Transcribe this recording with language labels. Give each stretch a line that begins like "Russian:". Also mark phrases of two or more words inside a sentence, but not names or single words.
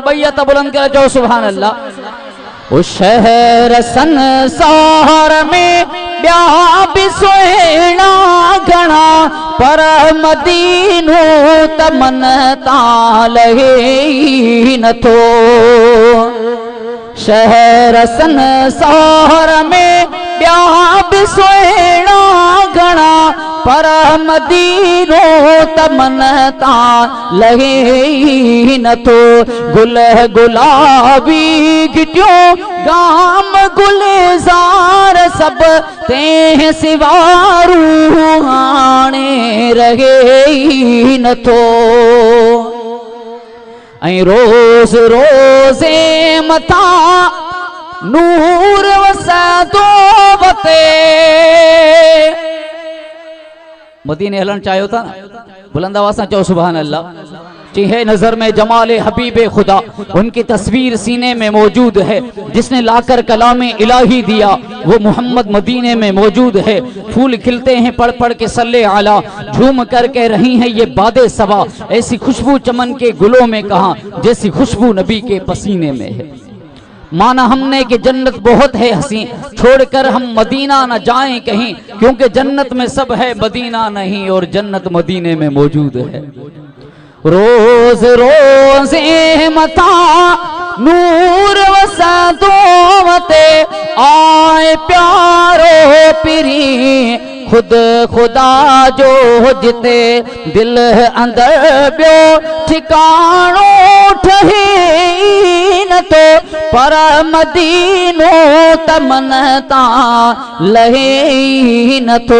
Sindhi: ॿई हथ बुलंद करे चओ
Arabic: سبحان الله.
Sindhi: ओ शहर संसार में ॿिया बि सुहिणा घणा, पर मदीनो त मन तां लहे नथो। शहर संसार में ॿिया बि सुहिणा घणा, पर मदीनो त मन तां लहे नथो। गुल गुलाबी घिटियो गाम गुलजार सब तेह सिवारू हाणे रहे नथो। ऐं रोज़ रोज़े मथा नूर वसदो वते। मदीने हलन चाहियो था ना, बुलंद आवाज़ सां चओ
Arabic: سبحان الله.
Urdu: ہے نظر میں جمال حبیبِ خدا، ان کی تصویر سینے میں موجود ہے. جس نے لا کر کلامِ الٰہی دیا وہ محمد مدینے میں موجود ہے. پھول کھلتے ہیں پڑھ پڑھ کے صلِ علیٰ، جھوم کر کے رہی ہے یہ بادِ صبا. ایسی خوشبو چمن کے گلوں میں کہاں، جیسی خوشبو نبی کے پسینے میں ہے. مانا ہم نے کہ جنت بہت ہے حسیں، چھوڑ کر ہم مدینہ نہ جائیں کہیں، کیونکہ جنت میں سب ہے مدینہ نہیں، اور جنت مدینے میں موجود ہے.
Sindhi: रोज रोज़े मथा नूर वसदो वते, आए प्यारो पिरी खुद खुदा जो जिते। दिल अंदर ॿियो ठिकाणो ठहे नथो, पर मदीनो त मन तां लहे नथो।